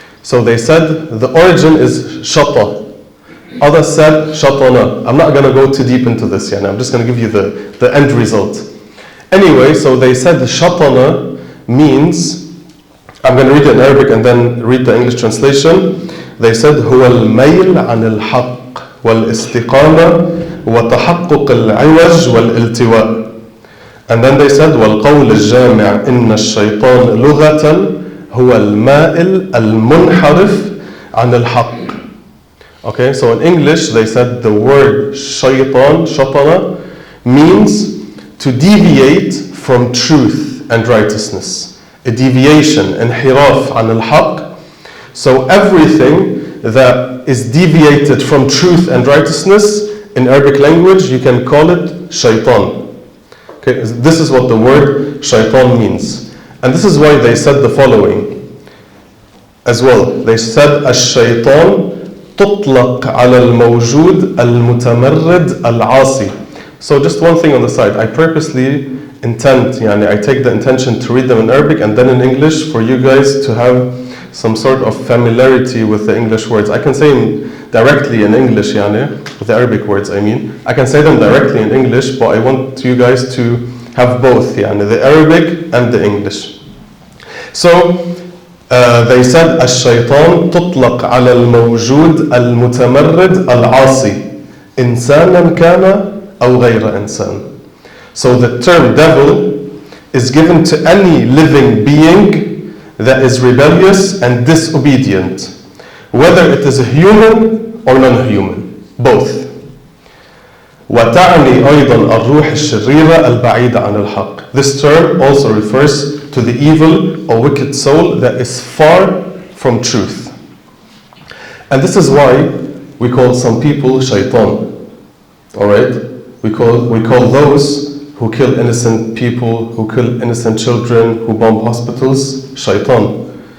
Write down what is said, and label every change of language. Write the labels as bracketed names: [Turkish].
[English] So they said the origin is shata. Others said shatana. I'm not going to go too deep into this yet. I'm just going to give you the end result. Anyway, so they said shatana means, I'm going to read it in Arabic and then read the English translation. They said [Arabic] هو الميل عن الحق والاستقامة وتحقق العوج والالتواء. [English] And then they said [Arabic] والقول الجامع إن الشيطان لغة هو المائل المنحرف عن الحق. [English] Okay, so in English they said the word shaitan, shatana, means to deviate from truth and righteousness. A deviation, [Arabic] انحراف عن الحق. [English] So everything that is deviated from truth and righteousness, in Arabic language, you can call it shaitan. Okay, this is what the word shaitan means. And this is why they said the following as well. They said, [Arabic] الشيطان تطلق على الموجود المتمرد العاصي. [English] So just one thing on the side. I purposely I take the intention to read them in Arabic and then in English for you guys to have some sort of familiarity with the English words. I can say them directly in English, with the Arabic words, I mean. I can say them directly in English, but I want you guys to have both, the Arabic and the English. So, they said, [Arabic] الشيطان تطلق على الموجود المتمرد العاصي إنسانا كان أو غير إنسان. [English] So the term devil is given to any living being that is rebellious and disobedient, whether it is a human or non-human, both. [Arabic] وتعني أيضا الروح الشريرة البعيدة عن الحق. [English] This term also refers to the evil or wicked soul that is far from truth. And this is why we call some people shaitan. Alright? We call those who kill innocent people, who kill innocent children, who bomb hospitals, shaitan.